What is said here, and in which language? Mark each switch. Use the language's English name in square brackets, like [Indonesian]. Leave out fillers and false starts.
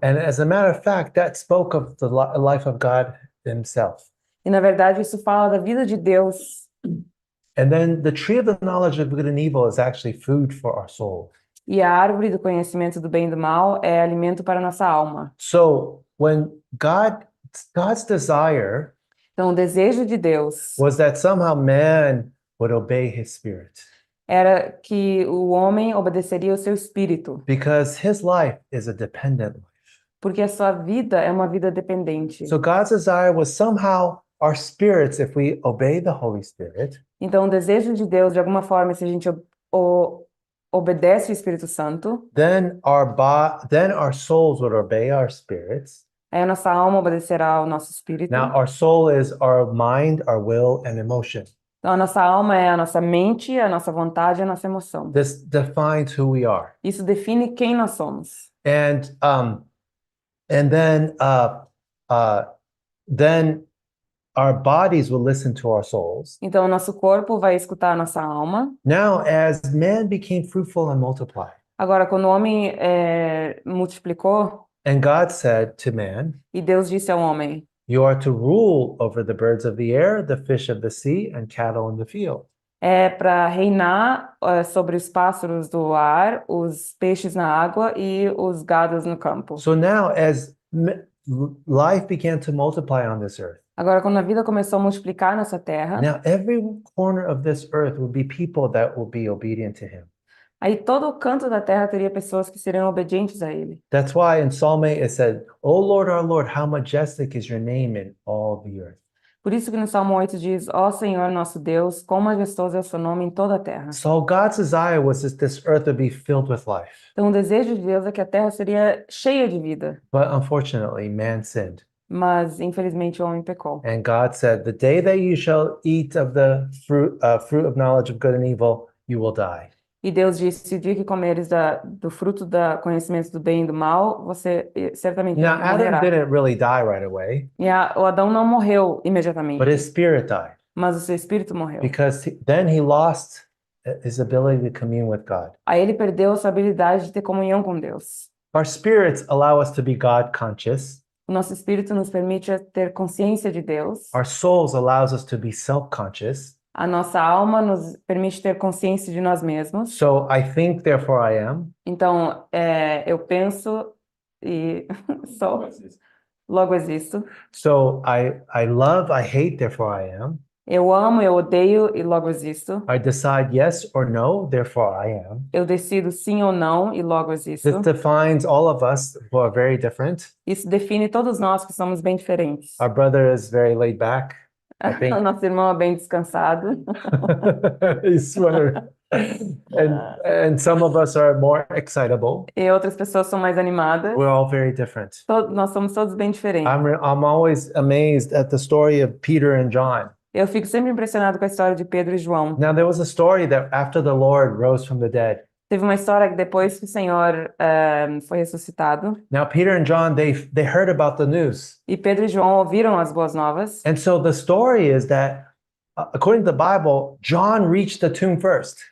[English] And as a matter of fact, that spoke of the life of God himself. [Portuguese] E, na verdade, isso fala da vida de Deus. [English] And then the tree of the knowledge of good and evil is actually food for our soul. [Portuguese] E a árvore do conhecimento do bem e do mal é alimento para a nossa alma. [English] So when God's desire [Portuguese] Então, o desejo de Deus [English] was that somehow man would obey his spirit [Portuguese] era que o homem obedeceria ao seu espírito, [English] because his life is a dependent life. [Portuguese] porque a sua vida é uma vida dependente. [English] So God's desire was somehow our spirits, if we obey the Holy Spirit, [Portuguese] Então, o desejo de Deus, de alguma forma, se a gente obedece o Espírito Santo, [English] then our souls would obey our spirits. [Portuguese] aí a nossa alma obedecerá ao nosso espírito. [English] Now, our soul is our mind, our will, and emotion. [Portuguese] Então, a nossa alma é a nossa mente, a nossa vontade, a nossa emoção. [English] This defines who we are. [Portuguese] Isso define quem nós somos. [English] And then our bodies will listen to our souls. [Portuguese] Então, o nosso corpo vai escutar a nossa alma. [English] Now, as man became fruitful and multiplied, [Portuguese] Agora, quando o homem multiplicou, [English] and God said to man, [Portuguese] e Deus disse ao homem, [English] "You are to rule over the birds of the air, the fish of the sea, and cattle in the field." [Portuguese] é para reinar sobre os pássaros do ar, os peixes na água e os gados no campo. [English] So now, as life began to multiply on this earth, [Portuguese] Agora, quando a vida começou a multiplicar nessa terra, [English] now every corner of this earth will be people that will be obedient to him. [Portuguese] aí todo o canto da terra teria pessoas que seriam obedientes a ele. [English] That's why in Psalm 8 it said, "O Lord, our Lord, how majestic is your name in all the earth." [Portuguese] Por isso que no Salmo 8 diz, ó Senhor nosso Deus, quão majestoso é o seu nome em toda a terra. [English] So God's desire was that this earth would be filled with life. [Portuguese] Então o desejo de Deus é que a terra seria cheia de vida, [English] But unfortunately, man sinned. [Portuguese] mas infelizmente o homem pecou. [English] And God said, "The day that you shall eat of the fruit of knowledge of good and evil, you will die." [Portuguese] E Deus disse, o dia que comeres do fruto do conhecimento do bem e do mal, você certamente [English] Now, Adam [Portuguese] morrerá. [English] didn't really die right away, [Portuguese] E o Adão não morreu imediatamente, [English] but his spirit died [Portuguese] mas o seu espírito morreu. [English] because then he lost his ability to commune with God. [Portuguese] Aí ele perdeu a sua habilidade de ter comunhão com Deus. [English] Our spirits allow us to be God conscious. [Portuguese] O nosso espírito nos permite ter consciência de Deus. [English] Our souls allows us to be self-conscious. [Portuguese] A nossa alma nos permite ter consciência de nós mesmos. [English] So I think, therefore I am. [Portuguese] Então, eu penso e sou, logo existo. [English] So I love, I hate, therefore I am. [Portuguese] Eu amo, eu odeio e logo existo. [English] I decide yes or no, therefore I am. [Portuguese] Eu decido sim ou não e logo existo. [English] This defines all of us who are very different. [Portuguese] Isso define todos nós que somos bem diferentes. [English] Our brother is very laid back. I think. [Portuguese] O nosso irmão é bem descansado. [English] He's wondering. And some of us are more excitable. [Portuguese] E outras pessoas são mais animadas. [English] We're all very different. [Portuguese] Nós somos todos bem diferentes. [English] I'm always amazed at the story of Peter and John. [Portuguese] Eu fico sempre impressionado com a história de Pedro e João. [English] Now, there was a story that after the Lord rose from the dead. [Portuguese] Teve uma história que depois que o Senhor foi ressuscitado, [English] Now, Peter and John, they heard about the news. [Portuguese] e Pedro e João ouviram as boas novas. [English] And so the story is that, according to the Bible, John reached the tomb first.